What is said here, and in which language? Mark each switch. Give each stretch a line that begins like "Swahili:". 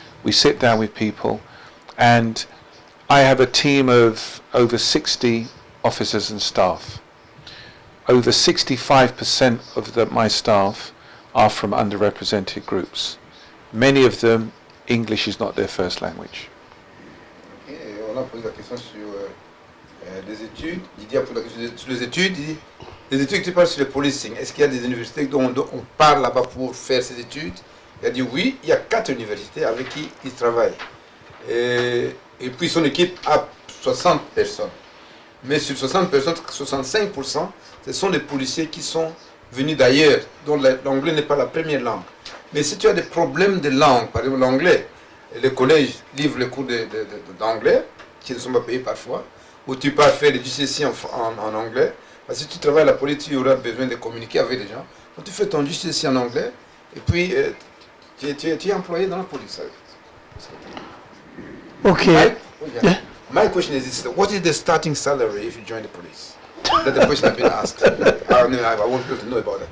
English: We sit down with people, and I have a team of over 60 officers and staff. Over 65% of my staff are from underrepresented groups. Many of them, English is not their first language.
French: Et on a posé la question sur les études. Didier a posé la question sur les études. Il dit, les études que tu parles sur le policing, est-ce qu'il y a des universités dont on parle là-bas pour faire ces études? Il a dit oui, il y a 4 universités avec qui il travaille. Et puis son équipe a 60 personnes. Mais sur 60 personnes, 65%, ce sont des policiers qui sont venus d'ailleurs, dont l'anglais n'est pas la première langue. Mais si tu as des problèmes de langue, par exemple l'anglais, les collèges livrent les cours d'anglais, qui ne sont pas payés parfois, ou tu peux faire des GCC en anglais. Parce que si tu travailles à la police, tu auras besoin de communiquer avec les gens. Donc tu fais ton GCC en anglais, et puis tu es employé dans la police.
English: Okay. My question is this: what is the starting salary if you join the police? That's the question I've been asked. I want people to know about that.